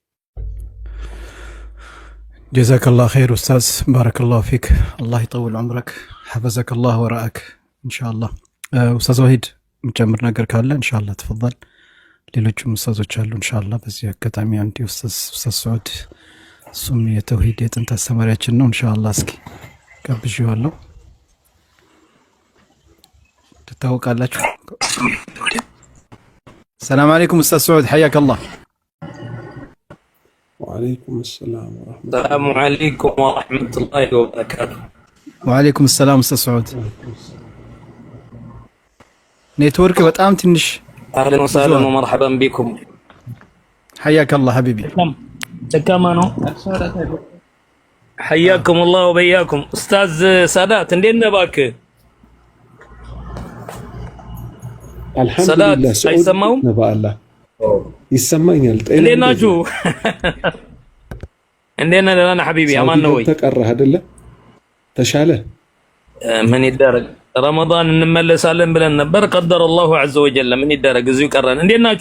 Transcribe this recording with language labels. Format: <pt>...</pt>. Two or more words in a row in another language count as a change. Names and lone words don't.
<ar>جزاك الله خير أستاذ، بارك الله فيك. الله يطول عمرك، حفظك الله ورعاك።</ar> <am>ኢንሻአላህ ኡስታዝ ወሂድ የምጨምር ነገር ካለ</am> <ar>إن شاء الله تفضل።</ar> <am>ሌሎችም ኡስታዞች አሉ ኢንሻአላህ። በዚህ አጋጣሚ አንድ ኡስታዝ ሰዑድ እሱም የተውሂድ የጥንት አስተማሪያችን ነው ኢንሻአላህ። እስኪ ጋብዤዋለሁ። ትታወቃላችሁ። ሰላም አለይኩም ኡስታዝ ሰዑድ ሐያከላህ።</am> <ar>وعليكم السلام ورحمة الله. السلام عليكم ورحمة الله وبركاته. وعليكم السلام أستاذ سعود.</ar> <am>نيتورك በጣም ትንሽ</am> <ar>أهلا وسهلا ومرحبا بكم. حياك الله حبيبي. كما ነው حياكم الله وبياكم.</ar> <am>أستاذ سادات እንዴት ነህ እባክህ?</am> <ar>الحمد لله.</ar> <am>አይሰማውም? ነባአላህ ይሰማኛል። እንዴት ናችሁ? እንዴት ነህ? ደህና ነህ ሐቢቢ? አማን ነው ወይ? ተቀረህ አይደለ? ተሻለ? ምን ይደረግ፣ ረመዳን እንመለሳለን ብለን ነበር።</am> <ar>قدر الله عز وجل።</ar> <am>ምን ይደረግ፣ እዚሁ ቀረን። እንዴት ናችሁ?</am>